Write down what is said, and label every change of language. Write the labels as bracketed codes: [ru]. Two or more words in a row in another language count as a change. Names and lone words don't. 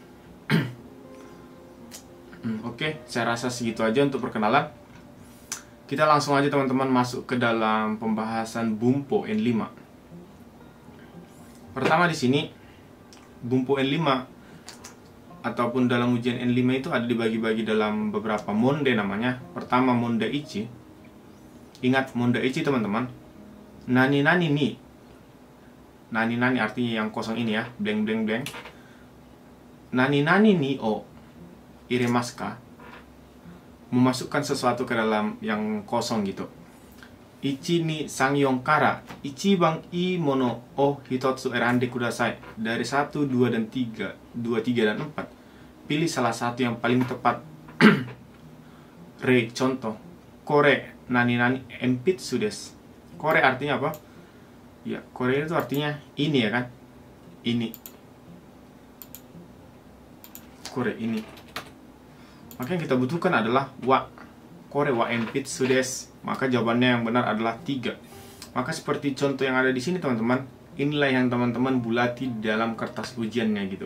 [id] Oke, saya rasa segitu aja untuk perkenalan. Kita langsung aja teman-teman masuk ke dalam pembahasan bumpo N5. Pertama di sini, bumpo N5 ataupun dalam ujian N5 itu ada dibagi-bagi dalam beberapa monde namanya. [ja] Pertama, monde ichi. [id] Ingat [ja] monde ichi [id] teman-teman. [ja] Nani-nani ni. [id] Nani-nani artinya yang kosong ini ya, [en] blank blank blank. [ja] Nani-nani ni o iremasu ka? [id] Memasukkan sesuatu ke dalam yang kosong gitu. [ja] 1, 2, 3, 4 kara ichiban ii mono o hitotsu erande kudasai. [id] Dari 1, 2, dan 3, 2, 3, dan 4, pilih salah satu yang paling tepat. Rei, contoh. [ja] Kore nani-nani enpitsu desu. [id] Kore artinya apa? Ya, kore itu artinya ini ya kan? Ini. Kore ini. Maka yang kita butuhkan adalah wa. [ja] Kore wa enpitsu desu. [id] Maka jawabannya yang benar adalah 3. Maka seperti contoh yang ada di sini teman-teman, inilah yang teman-teman bulati dalam kertas ujiannya gitu.